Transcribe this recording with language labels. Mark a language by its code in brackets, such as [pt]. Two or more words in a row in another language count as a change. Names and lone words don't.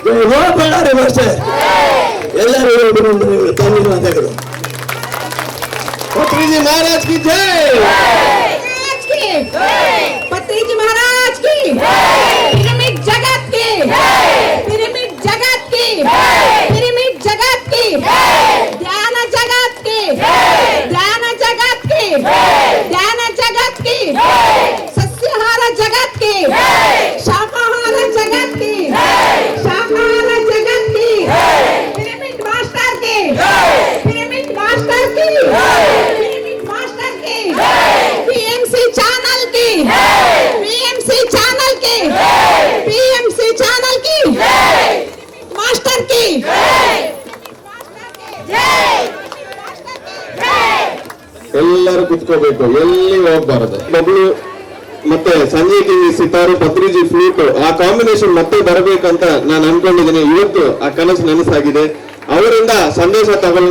[kn] ಬೋಲೋ ಬಳ್ಳಾರಿ ಮಾಸ್ಟರ್. ಎಲ್ಲರೂ ಅಭಿನಂದನೆಗಳು, ಧನ್ಯವಾದಗಳು. [hi] पत्रीजी महाराज की जय. पत्रीजी महाराज की, पिरामिड जगत की, पिरामिड जगत की, पिरामिड जगत की, ध्यान जगत की, ध्यान जगत की, ध्यान जगत की, सस्याहार जगत की, शाकाहार जगत की, शाकाहार जगत की, पिरामिड मास्टर की, पिरामिड मास्टर की, पिरामिड मास्टर की, पीएमसी चैनल की, पीएमसी चैनल की, पीएमसी चैनल की, मास्टर की, [kn] ಎಲ್ಲರೂ ಕುತ್ಕೋಬೇಕು, ಎಲ್ಲಿ ಹೋಗ್ಬಾರದು. ಮಗಳು ಮತ್ತೆ ಸಂಜಯ್ ಕಿಂಗ್ ಸಿತಾರು, ಪತ್ರಿಜಿ ಫ್ಲೂಟ್, ಆ ಕಾಂಬಿನೇಷನ್ ಮತ್ತೆ ಬರಬೇಕಂತ ನಾನು ಅನ್ಕೊಂಡಿದ್ದೀನಿ. ಇವತ್ತು ಆ ಕನಸು ನನಸಾಗಿದೆ. ಅವರಿಂದ ಸಂದೇಶ ತಗೊಳ್ಳೋಣ.